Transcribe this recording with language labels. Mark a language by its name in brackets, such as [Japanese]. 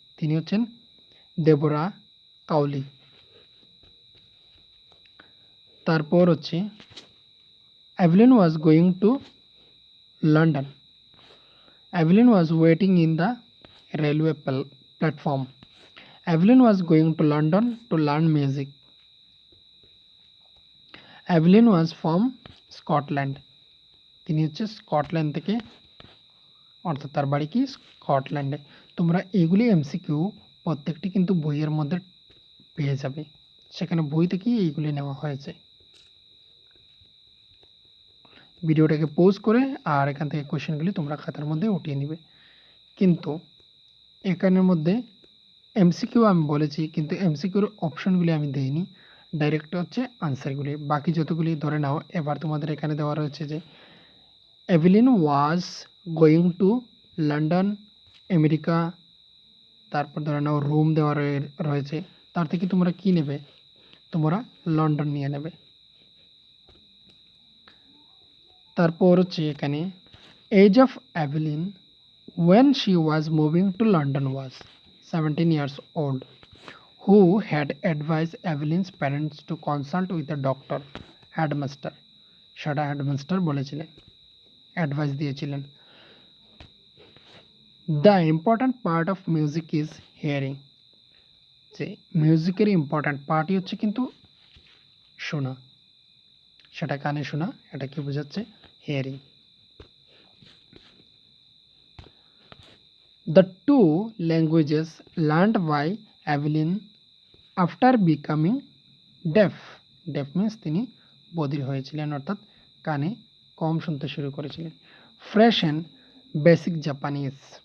[Bangla] তিনি হচ্ছেন ডেবোরা কাউলি। তারপর হচ্ছে [English] Evelyn was going to London. Evelyn was waiting in the railway platform. Evelyn was going to London to learn music. Evelyn was from Scotland. [Bangla] তিনি হচ্ছে Scotland থেকে, অর্থাৎ তার বাড়ি কি স্কটল্যান্ডে। তোমরা এইগুলি এমসিকিউ প্রত্যেকটি কিন্তু বইয়ের মধ্যে পেয়ে যাবে, সেখানে বই থেকেই এইগুলি নেওয়া হয়েছে। ভিডিওটাকে পজ করে আর এখান থেকে কোয়েশ্চেনগুলি তোমরা খাতার মধ্যে উঠিয়ে নিবে। কিন্তু এখানের মধ্যে এমসিকিউ আমি বলেছি, কিন্তু এমসিকিউর অপশনগুলি আমি দেইনি, ডাইরেক্ট হচ্ছে আনসারগুলি। বাকি যতগুলি ধরে নাও। এবার তোমাদের এখানে দেওয়া রয়েছে যে [English] Evelyn was going to London, [Bangla] America, তারপর ধরে নাও রোম দেওয়া রয়েছে। তার থেকে তোমরা কি নেবে? তোমরা লন্ডন নিয়ে নেবে। তারপর হচ্ছে এখানে [English] Age of Evelyn when she was moving to London was 17 years old. Who had advised Evelyn's parents to consult with a doctor? Headmaster. [Bangla] সেটা হেডমাস্টার বলেছিলেন, অ্যাডভাইস দিয়েছিলেন। [English] The important part of music is hearing. [Bangla] যে মিউজিকের important পার্টই হচ্ছে কিন্তু শোনা, সেটা কানে শোনা। এটা কি বোঝাচ্ছে? Hearing. [English] The two languages learned by Evelyn after becoming deaf. Deaf means [Bangla] তিনি বধির হয়েছিলেন, অর্থাৎ কানে কম শুনতে শুরু করেছিলেন। [English] Fresh and basic Japanese.